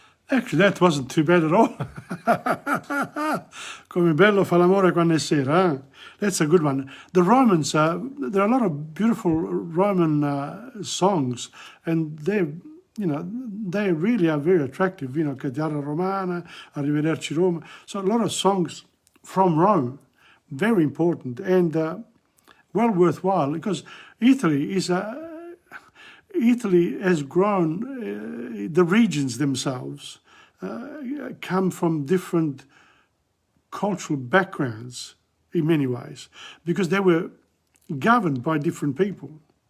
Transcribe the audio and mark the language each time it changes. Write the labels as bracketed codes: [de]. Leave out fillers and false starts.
[en] Actually, that wasn't too bad at all. [it] Come bello fa l'amore quando è sera. [en] Huh? That's a good one. The Romans, there are a lot of beautiful Roman songs, and they really are very attractive. Chitarra Romana, Arrivederci Roma. So a lot of songs from Rome, very important and well worthwhile, because Italy has grown, the regions themselves come from different cultural backgrounds in many ways, because they were governed by different people.